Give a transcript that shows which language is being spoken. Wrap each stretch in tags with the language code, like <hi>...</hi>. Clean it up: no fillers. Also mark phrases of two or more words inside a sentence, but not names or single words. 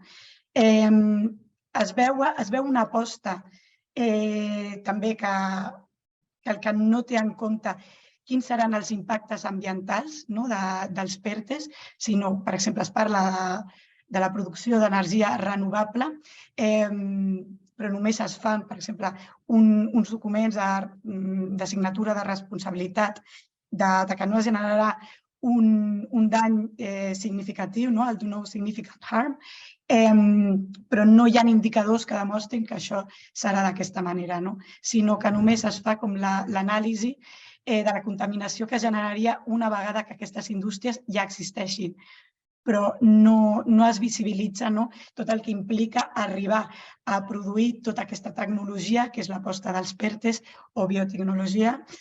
<ca>Es veu una aposta també que el que no té en compte quins seran els impactes ambientals dels PERTEs, sinó, per exemple, es parla de la producció d'energia renovable, però només es fan, per exemple, uns documents de signatura de responsabilitat que no es generarà un dany significatiu, el</ca> <en>do no significant harm,</en> <ca>però no hi ha indicadors que demostrin que això serà d'aquesta manera, sinó que només es fa com l'anàlisi de la contaminació que generaria una vegada que aquestes indústries ja existeixin, però no es visibilitza tot el que implica arribar a produir tota aquesta tecnologia, que és l'aposta dels PERTEs o biotecnologia,</ca>